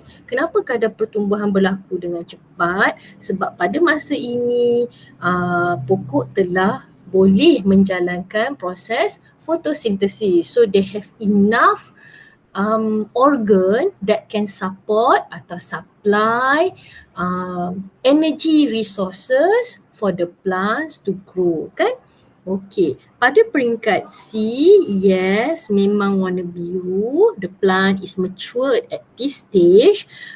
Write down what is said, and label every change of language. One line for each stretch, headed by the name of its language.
Malay: Kenapa kadar pertumbuhan berlaku dengan cepat? Sebab pada masa ini pokok telah boleh menjalankan proses fotosintesis.
English: So they have enough organ that can support atau supply energy resources for the plants to grow, kan?
Malay: Okey, pada peringkat C, yes, memang warna biru.
English: The plant is matured at this stage.